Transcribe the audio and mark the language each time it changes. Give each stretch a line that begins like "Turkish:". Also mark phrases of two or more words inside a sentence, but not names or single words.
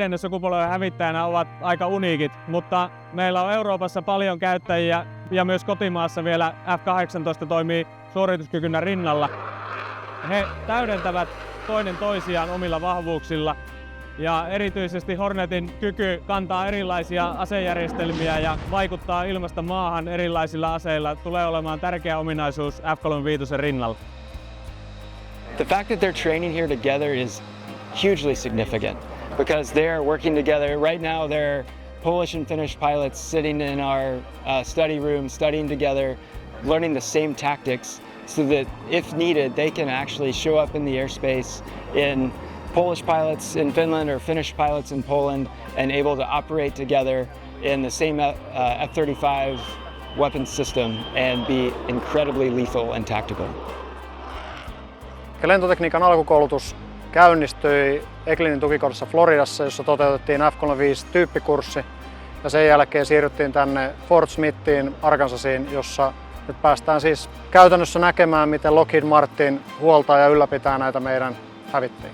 Finnish: sukupolven hävittäjänä ovat aika uniikit, mutta meillä on Euroopassa paljon käyttäjiä ja myös kotimaassa vielä F-18 toimii suorituskykynä rinnalla. He täydentävät toinen toisiaan omilla vahvuuksilla ja erityisesti Hornetin kyky kantaa erilaisia asejärjestelmiä ja vaikuttaa ilmasta maahan erilaisilla aseilla tulee olemaan tärkeä ominaisuus F-35 rinnalla.
English: The fact that they're training here together is hugely significant because they're working together. Right now they're Polish and Finnish pilots sitting in our study room, studying together, learning the same tactics so that if needed they can actually show up in the airspace in Polish pilots in Finland or Finnish pilots in Poland and able to operate together in the same F-35 weapons system and be incredibly lethal and tactical.
Finnish: Lentotekniikan alkukoulutus käynnistyi Ebbingin tukikohdassa Floridassa, jossa toteutettiin F-35-tyyppikurssi, ja sen jälkeen siirryttiin tänne Fort Smithiin Arkansasiin, jossa nyt päästään siis käytännössä näkemään, miten Lockheed Martin huoltaa ja ylläpitää näitä meidän hävittäjiä.